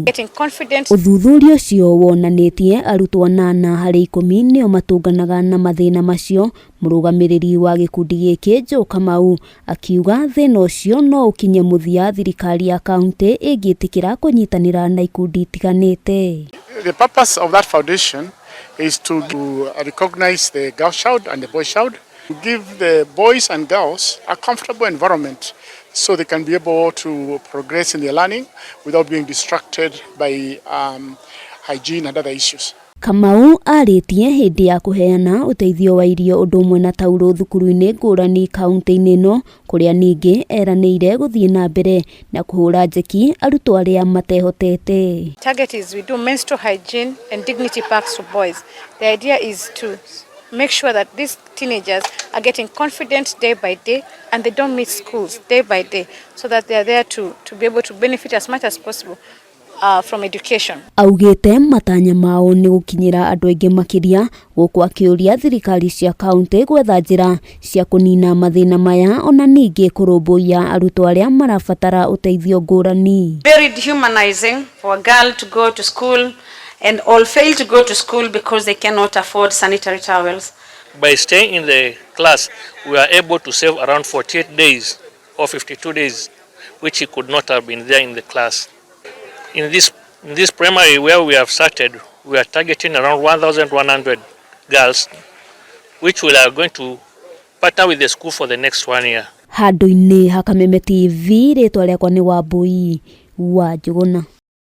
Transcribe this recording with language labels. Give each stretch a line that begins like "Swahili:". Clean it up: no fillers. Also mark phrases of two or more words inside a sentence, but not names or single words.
Kikuyu: Uthuthuria ucio wonanitie arutwo 8 hari 10 nio matunganaga na mathina macio. Murugamiriri wa gikundi giki Jo Kamau akiuga thina ucio no ukinye muthia thirikari ya kaunti ingitikira kunyitanira na ikundi itiganite.
English: The purpose of that foundation is to recognize the girl child and the boy child, to give the boys and girls a comfortable environment so they can be able to progress in their learning without being distracted by hygiene and other issues.
Kikuyu: Kamau aritie hindi ya kuheana uteithio wa irio undu umwe na tauru thukuru-ini ngurani kaunti-ini no kuria ningi eraniire guthie na mbere na kuhura njeki arutwo aria matehotete.
English: Target is we do menstrual hygiene and dignity packs for boys. The idea is to make sure that these teenagers are getting confident day by day and they don't miss schools day by day, so that they are there to be able to benefit as much as possible from education.
Kikuyu: Augite matanya mao ni gukinyira andu aingi makiria guku akiuria thirikari cia kaunti gwetha njira cia kunina mathina maya ona ningi kurumbuia arutwo aria marabatara uteithio ngurani.
English: Very dehumanizing for a girl to go to school and all fail to go to school because they cannot afford sanitary towels. By staying in the class, we are able to save around 48 days or 52 days, which he could not have been there in the class. In this primary where we have started, we are targeting around 1,100 girls, which we are going to partner with the school for the next 1 year.
Kikuyu: Handu-ini ha Kameme TV, ritwa riakwa ni Wambui wa Njuguna.